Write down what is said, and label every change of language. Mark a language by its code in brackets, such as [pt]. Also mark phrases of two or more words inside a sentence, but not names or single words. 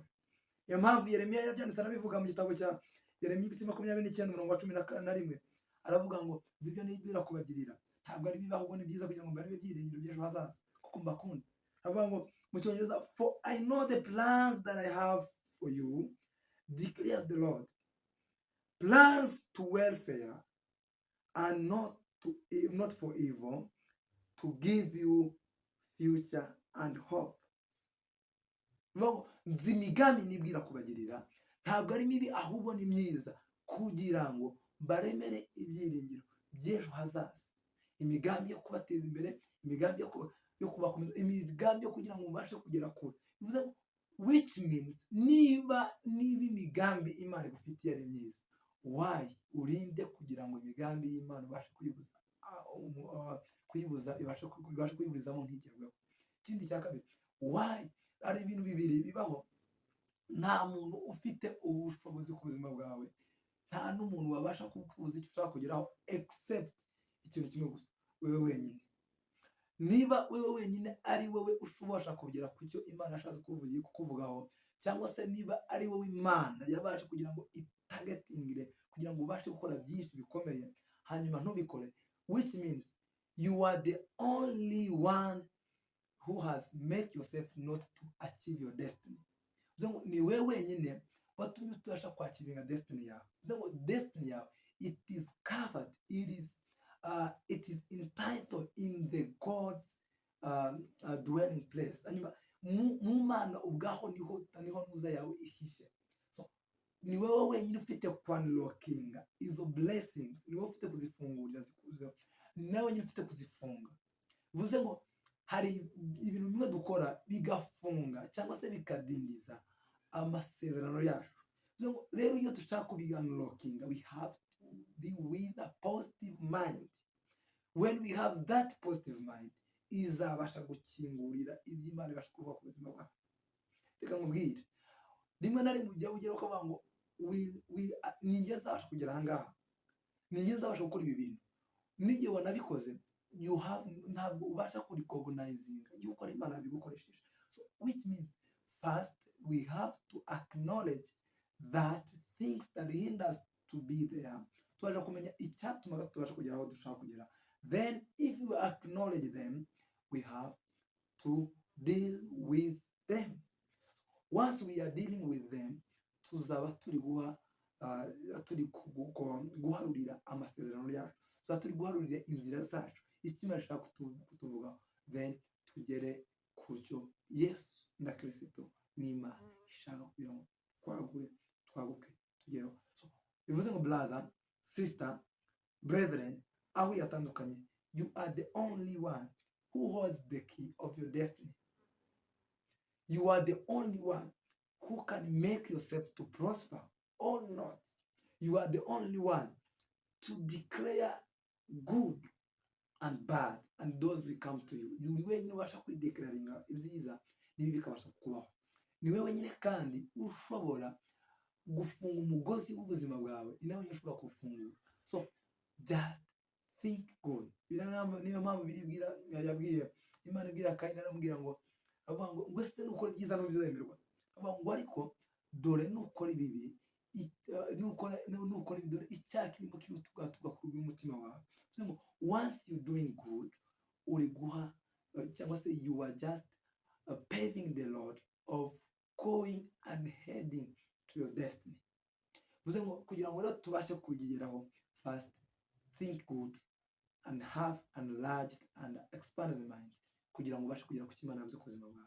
[rw] Niyo mpamvu Yeremiya yabyanditse anabivuga mu gitabo cya Yeremiya 29:11 aravuga ngo ibyo nibwira kubagirira ntabwo ari bibaho, ni byiza kugira ngo mbare ibyiringiro by'ejo hazaza kuko mbakunda. Aravuga ngo mu Cyongereza, [en] for I know the plans that I have for you, declares the Lord, plans to welfare and not for evil, to give you future and hope. [rw] Nzi imigambi nibwira kubagirira ntabwo ari mibi ahubwo ni myiza kugira ngo baremere ibyiringiro by'ejo hazaza. Imigambi yo kubateza imbere, imigambi yo kubakomeza, imigambi yo kugira ngo mubashe kugera kure. Bivuze ngo [en] which means [rw] niba imigambi Imana igufitiye ari myiza, why urinde kugira ngo imigambi y'Imana ubashe ibashe kuyiburizamo ntigerweho. Ikindi cya kabiri, why ari ibintu bibiri bibaho. Nta muntu ufite ubushobozi ku buzima bwawe, nta n'umuntu wabasha kukubuza icyo ushaka kugeraho except ikintu kimwe gusa, wewe wenyine. Niba wewe wenyine ari wowe ushobora kugera ku cyo Imana yashatse kukuvugaho, cyangwa se niba ari wowe Imana yabasha kugira ngo itagetingire kugira ngo ubashe gukora byinshi bikomeye hanyuma ntubikore, [en] which means you are the only one who has made yourself not to achieve your destiny. [rw] Ni wewe wenyine watumye utabasha kwakiringa destiny yawe. Destiny yawe, [en] it is covered, it is entitled in the God's dwelling place. [rw] Mu Mana ubwaho niho ntuza yawe ihishe. So ni wewe wenyine ufite unlocking izo blessings, ni wowe ufite kuzifungurira zikuzeho, ni nawe wenyine ufite kuzifunga. Bivuze ngo hari ibintu bimwe dukora bigafunga cyangwa se bikadindiza amasezerano yacu. Rero iyo dushaka kubi-unlocking, [en] we have to be with a positive mind. When we have that positive mind, [rw] izabasha gukingurira ibyo Imana ibasha kuvuga ku buzima bwawe. Reka nkubwire, rimwe na rimwe ujya ugera ukavuga ngo ninjye nzabasha kugera aha ngaha, ninjye nzabasha gukora ibi bintu. N'igihe wanabikoze ntabwo ubasha kuricognizinga yuko ari Imana yabigukoresheje. [en] So which means first we have to acknowledge that things that hinder us to be there, [rw] tubasha kumenya icyatuma tubasha kugera aho dushaka kugera. [en] Then if we acknowledge them, we have to deal with them. Once we are dealing with them, [rw] tuzaba turi guharurira amasezerano yacu, tuzaba turi guharurira inzira zacu, icyo Imana ishaka kutuvuga, then tugere ku cyo Yesu na Kristo n'Imana ishaka kugira ngo twaguke tugereho. So bivuze ngo [en] brother, sister, brethren, [rw] aho yatandukanye, [en] you are the only one who holds the key of your destiny. You are the only one who can make yourself to prosper or not. You are the only one to declare good and bad, and those will come to you. [rw] Ni wewe wenyine ubasha kwideclaringa ibyiza n'ibibi bikabasha kukubaho. Ni wewe wenyine kandi ushobora gufunga umugozi w'ubuzima bwawe, ni nawe ushobora kufungura. [en] So just think good. [rw] Niyo mpamvu biribwira yabwiye Imana ibwira Kayini, aramubwira ngo avuga ngo se nukora ibyiza ntubizemerwa. Avuga ngo ariko dore nukora ibibi, nukora ibibi, dore icyaha kirimo kirutugatuga ku umutima wawe. [en] So once you doing good, [rw] uri guha cyangwa se [en] you are just paving the road of going and heading to your destiny. [rw] Bivuze ngo kugira ngo rero tubashe kugeraho, [en] first think good and have enlarged and expanded mind [rw] kugira ngo ubashe kugera ku Imana yavuze ku buzima bwawe.